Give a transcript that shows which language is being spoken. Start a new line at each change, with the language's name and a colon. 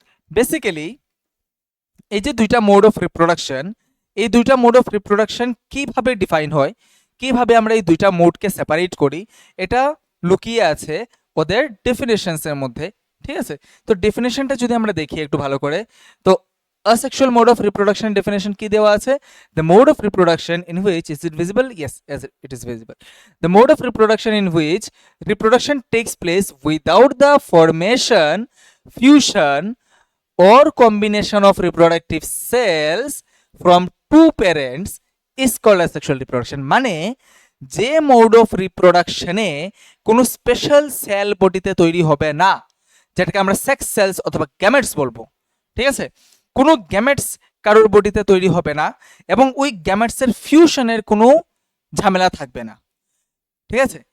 Bangla: Basically এই যে দুইটা মোড অফ রিপ্রোডাকশন, এই দুইটা মোড অফ রিপ্রোডাকশন কিভাবে ডিফাইন হয়, কিভাবে আমরা এই দুইটা মোডকে সেপারেট করি, এটা লুকিয়ে আছে ওদের ডেফিনেশনসের মধ্যে। ঠিক আছে? তো ডেফিনেশনটা যদি আমরা দেখি একটু ভালো করে, তো
English: asexual mode of reproduction
Bangla: definition কি দেওয়া আছে?
English: The mode of reproduction in which, is it visible? Yes, as it is visible. The mode of reproduction in which reproduction takes place without the formation, fusion or combination of reproductive cells from two parents is called asexual reproduction.
Bangla: মানে যে mode of রিপ্রোডাকশনে কোনো special cell বডিতে তৈরি হবে না, যেটাকে আমরা sex sales অথবা গ্যামেটস বলবো। ঠিক আছে? কোনো গ্যামেটস কারোর বডিতে তৈরি হবে না এবং ওই গ্যামেটসের ফিউশনের কোনো ঝামেলা থাকবে না। ঠিক আছে?